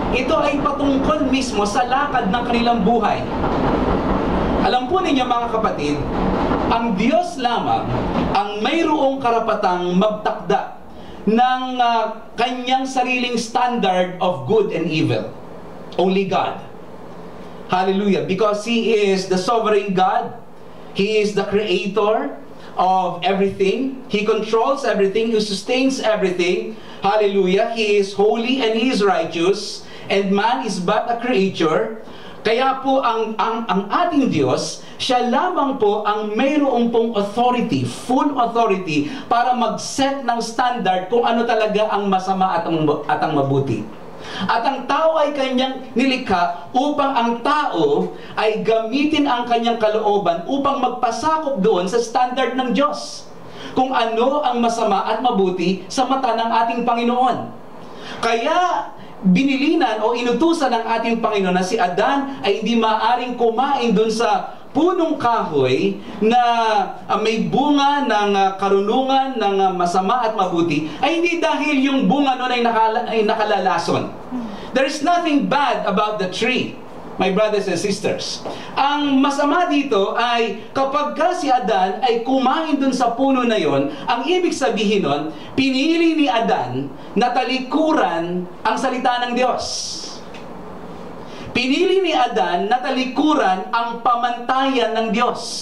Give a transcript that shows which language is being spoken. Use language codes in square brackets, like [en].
[tl] Ito ay patungkol mismo sa lakad ng kanilang buhay. Alam po ninyo mga kapatid, ang Diyos lamang ang mayroong karapatang magtakda ng kanyang sariling [en] standard of good and evil. Only God. Hallelujah. Because He is the sovereign God. He is the creator of everything. He controls everything. He sustains everything. Hallelujah. He is holy and He is righteous. And man is but a creature. [tl] Kaya po ang ating Diyos, siya lamang po ang mayroong pong [en] authority, full authority, [tl] para mag-set ng standard kung ano talaga ang masama at ang mabuti. At ang tao ay kanyang nilikha upang ang tao ay gamitin ang kanyang kalooban upang magpasakop doon sa standard ng Diyos. Kung ano ang masama at mabuti sa mata ng ating Panginoon. Kaya binilinan o inutusan ng ating Panginoon na si Adan ay hindi maaaring kumain doon sa punong kahoy na may bunga ng karunungan ng masama at mabuti, ay hindi dahil yung bunga nun ay nakalalason. [en] There is nothing bad about the tree, my brothers and sisters. [tl] Ang masama dito ay kapag si Adan ay kumain dun sa puno na yon, ang ibig sabihin nun, pinili ni Adan na talikuran ang salita ng Diyos. Pinili ni Adan na talikuran ang pamantayan ng Diyos.